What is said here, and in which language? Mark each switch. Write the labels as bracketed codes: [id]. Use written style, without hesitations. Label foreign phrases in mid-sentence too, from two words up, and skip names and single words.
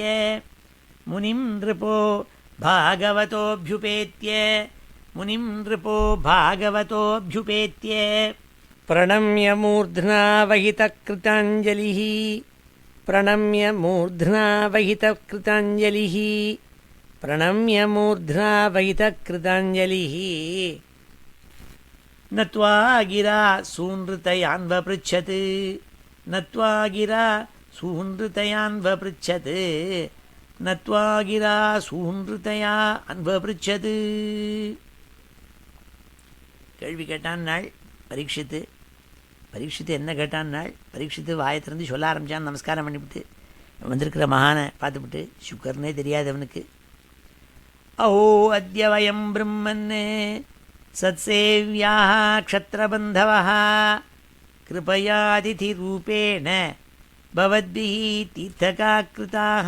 [sa] मुनिं नृपो भागवतोऽभ्युपेत्य मुनिं नृपो भागवतोऽभ्युपेत्य प्रणम्य मूर्ध्ना वहितकृताञ्जलिः प्रणम्य मूर्ध्ना वहितकृताञ्जलिः प्रणम्य मूर्ध्ना वहितकृताञ्जलिः नत्वा गिरा सूनृतयान्वपृच्छत् नत्वा गिरा सूनृतयान्वपृच्छत् नत्वा गिरा सूनृतया अन्वपृच्छत् [ta] கேள்வி கேட்டான் நாள் பரீட்சித்து என்ன கேட்டான் நாள் பரீட்சித்து வாயை திறந்து சொல்ல ஆரம்பித்தான். நமஸ்காரம் பண்ணிவிட்டு வந்திருக்கிற மகானை பார்த்துவிட்டு சுக்கர்னே தெரியாது அவனுக்கு. [sa] अहो अद्य वयं ब्रह्मन् सत्सेव्याः क्षत्रबन्धवः कृपयातिथिरूपेण भवद्भिः तीर्थकाकृताः.